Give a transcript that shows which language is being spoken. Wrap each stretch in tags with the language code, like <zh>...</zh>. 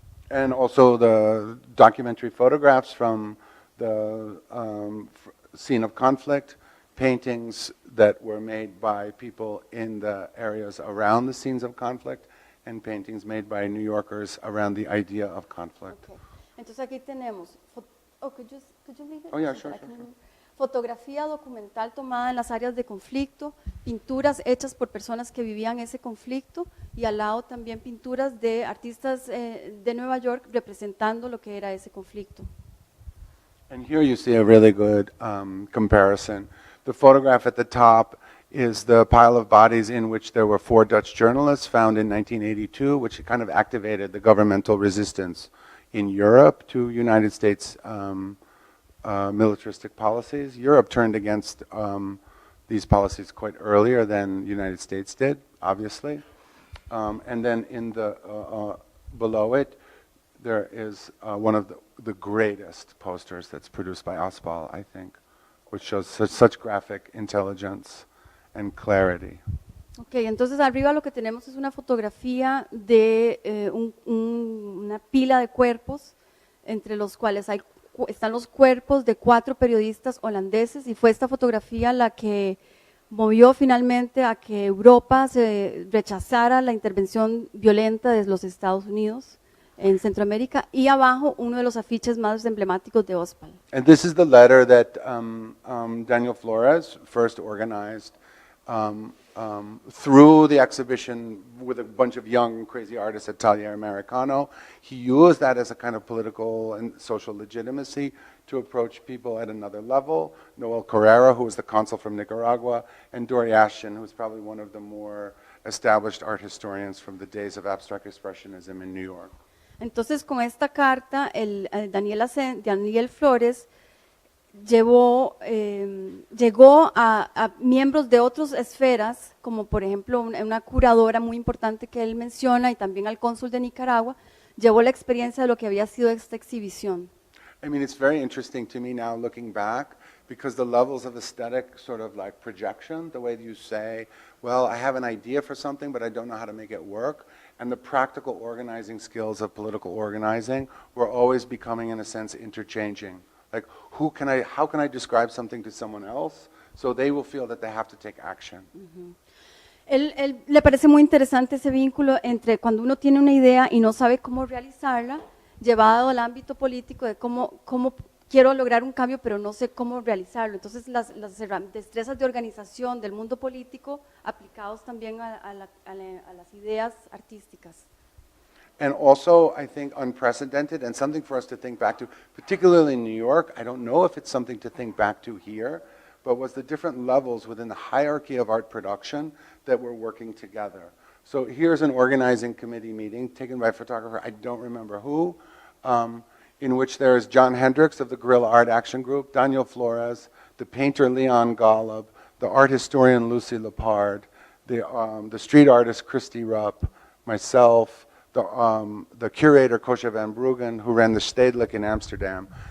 <en>And also the documentary photographs from the scene of conflict, paintings that were made by people in the areas around the scenes of conflict, and paintings made by New Yorkers around the idea of conflict.</en> <es>Okay. Entonces aquí tenemos,</es> <en>could you leave it? Oh yeah, sure.</en> <es>Fotografía documental tomada en las áreas de conflicto, pinturas hechas por personas que vivían ese conflicto y al lado también pinturas de artistas de Nueva York representando lo que era ese conflicto.</es> <en>And here you see a really good comparison. The photograph at the top is the pile of bodies in which there were 4 Dutch journalists found in 1982, which kind of activated the governmental resistance in Europe to United States militaristic policies. Europe turned against these policies quite earlier than the United States did, obviously. And then in the below it, there is one of the greatest posters that's produced by Aspal, I think, which shows such graphic intelligence and clarity.</en> <es>Ok, entonces arriba lo que tenemos es una fotografía de una pila de cuerpos, entre los cuales están los cuerpos de 4 periodistas holandeses, y fue esta fotografía la que movió finalmente a que Europa se rechazara la intervención violenta de los Estados Unidos en Centroamérica, y abajo uno de los afiches más emblemáticos de Ospal.</es> <en>And this is the letter that Daniel Flores first organized through the exhibition with a bunch of young, crazy artists at Taller Americano. He used that as a kind of political and social legitimacy to approach people at another level. Noel Carrera, who was the consul from Nicaragua, and Dory Ashton, who was probably one of the more established art historians from the days of abstract expressionism in New York.</en> <es>Entonces, con esta carta, Daniel Flores llegó a miembros de otras esferas, como por ejemplo una curadora muy importante que él menciona, y también al cónsul de Nicaragua, llevó la experiencia de lo que había sido esta exhibición.</es> <en>I mean, it's very interesting to me now looking back, because the levels of aesthetic sort of like projection, the way you say, well, I have an idea for something, but I don't know how to make it work, and the practical organizing skills of political organizing were always becoming, in a sense, interchanging. Like, how can I describe something to someone else so they will feel that they have to take action?</en> <es>Él le parece muy interesante ese vínculo entre cuando uno tiene una idea y no sabe cómo realizarla, llevado al ámbito político de cómo quiero lograr un cambio, pero no sé cómo realizarlo. Entonces, las destrezas de organización del mundo político aplicados también a las ideas artísticas.</es> <en>And also, I think, unprecedented, and something for us to think back to, particularly in New York. I don't know if it's something to think back to here, but was the different levels within the hierarchy of art production that were working together. So here's an organizing committee meeting taken by a photographer, I don't remember who, in which there is John Hendricks of the Guerrilla Art Action Group, Daniel Flores, the painter Leon Golub, the art historian Lucy Lepard, the street artist Christy Rupp, myself, the curator Kosha van Bruggen, who ran the Stedelijk in Amsterdam.</en>